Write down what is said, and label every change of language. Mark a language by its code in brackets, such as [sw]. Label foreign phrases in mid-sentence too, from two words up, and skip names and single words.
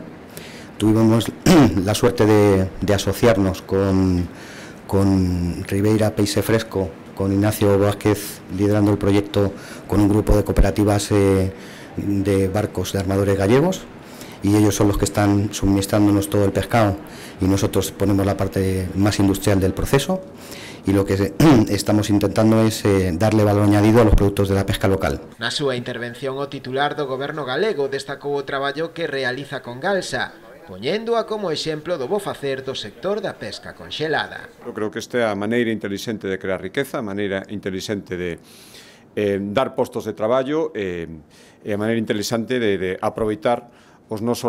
[es] Tuvimos la suerte de asociarnos con Ribeira Peixe Fresco, con Ignacio Vázquez liderando el proyecto con un grupo de cooperativas de barcos de armadores gallegos, y ellos son los que están suministrándonos todo el pescado y nosotros ponemos la parte más industrial del proceso, y lo que estamos intentando es darle valor añadido a los productos de la pesca local. [gl] Na súa intervención, o titular do Goberno galego destacou o traballo que realiza Congalsa, poñéndoa como exemplo do bo facer do sector da pesca conxelada. Eu creo que esta é a maneira intelixente de crear riqueza, a maneira intelixente de dar postos de traballo e a maneira intelixente de aproveitar os nosos